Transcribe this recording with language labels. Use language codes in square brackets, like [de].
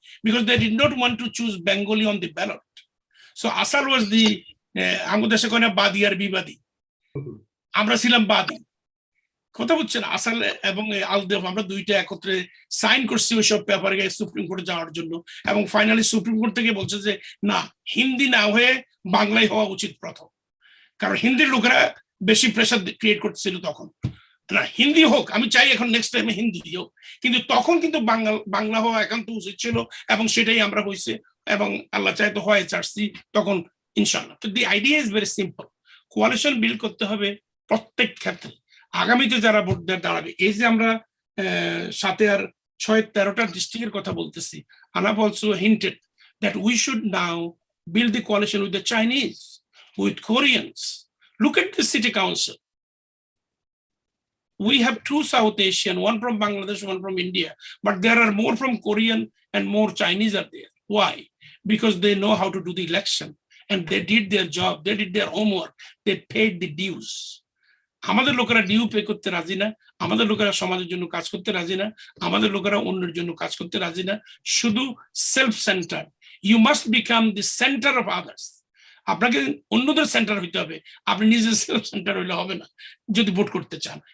[en] Because they did not want to choose Bengali on the ballot. So Asal was the [bn] Angudesha kone Badi ar Bibadi. Amra ছিলাম বাদী। কথা বুঝছেন, আসাল এবং আলদেফ আমরা দুইটা একত্রে সাইন করছি ওইসব পেপারে সুপ্রিম কোর্টে যাওয়ার জন্য, এবং ফাইনালি সুপ্রিম কোর্ট থেকে বলছে যে না, হিন্দি না হয়ে বাংলায় হওয়া উচিত প্রথম। কারণ হিন্দির লোকেরা বেশি প্রেসার ক্রিয়েট করতেছিল তখন, না হিন্দি হোক, আমি চাই এখন নেক্সট টাইমে হিন্দি হোক, কিন্তু তখন কিন্তু বাংলা হওয়া একান্ত উচিত ছিল, এবং সেটাই আমরা হয়েছে, এবং আল্লাহ চাই তো হয়ে চাচ্ছি তখন ইনশাল্লাহ। তো [en] the idea is very simple, [bn] coalition বিল করতে হবে প্রত্যেক ক্ষেত্রে। আগামীতে যারা ভোট দাঁড়াবে, এই যে আমরা 7 আর 6 13টা ডিস্ট্রিক্টের কথা বলতেছি, [en] Ahnaf also hinted that we should now build the coalition with the Chinese, with Koreans. Look at the city council. We have 2 South Asian, one from Bangladesh, one from India, but there are more from Korean and more Chinese are there. Why? Because they know how to do the election, and they did their job, they did their homework, they paid the dues. [bn] আমাদের লোকেরা due pay করতে রাজি না, আমাদের লোকেরা সমাজের জন্য কাজ করতে রাজি না, আমাদের লোকেরা অন্যের জন্য কাজ করতে রাজি না, শুধু self centre. [en] You must become the centre of others. [bn] আপনাকে অন্যদের সেন্টার হইতে হবে, আপনি নিজের সেলফ সেন্টার হইলে হবে না যদি ভোট করতে চান।